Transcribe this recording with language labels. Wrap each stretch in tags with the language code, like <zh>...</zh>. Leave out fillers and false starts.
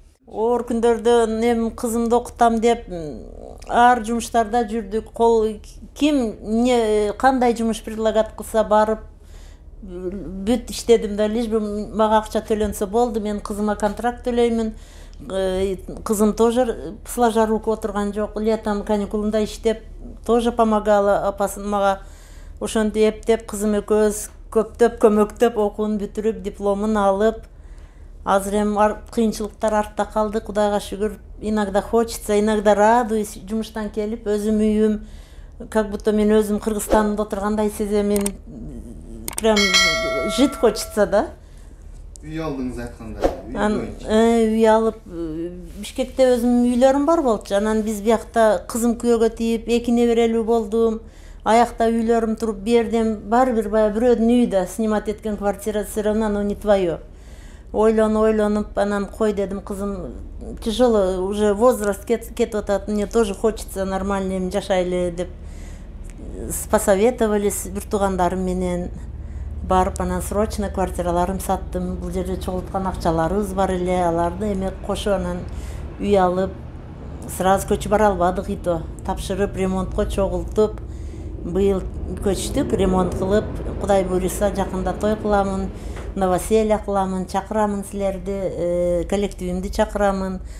<ky>Оор күндөрдө эми кызымды окутам деп ар жумуштарда жүрдүк. Ким кандай жумуш предлагат кылса барып бүт иштедим да, лишь бы мага акча төлөнсө болду. Мен кызыма контракт төлөймүн. Кызым тоже сложа руку отурган жок. Летом каникулунда иштеп тоже помогала апасын мага. Ошентип эптеп кызым экөөбүз көптөп көмөктөп окуун бүтүрүп дипломун алып, азыр эми кыйынчылыктар артта калды, Кудайга шүгүр. Иногда хочется, иногда радуюсь жумуштан келип, өзүм үйүм, как будто мен өзүм Кыргызстанда отургандай сезем.</ky> <ru>Мен прям жить хочется да.</ru> <ky>Үй алдыңыз айтканда, үй алып, Бишкекте өзүм үйлөрүм бар болчу. Анан биз биякта кызым күйөөгө тийип, 2 неберелүү болдум. Аякта үйлөрүм туруп, бердим, баары бир баягы бирөөдүн үйү да, снимать эткен квартира, всё равно оно не твое. Ойлонуп, анан кой дедим, кызым тяжело, уже возраст кетип атат, мне тоже хочется нормально жашайлы деп посоветовались бир туугандарым менен. Барып, анан срочно квартираларым саттым. Бул жерде чогулткан акчаларыбыз бар эле, аларды эме кошо анан үй алып, сразу көчүп бара албадык, и то тапшырып, ремонтко чогултуп, быйыл көчтүк, ремонт кылып, Кудай буйруса жакында той кыламын, новоселье кыламын, чакырамын силерди, коллективимди чакырамын.</ky>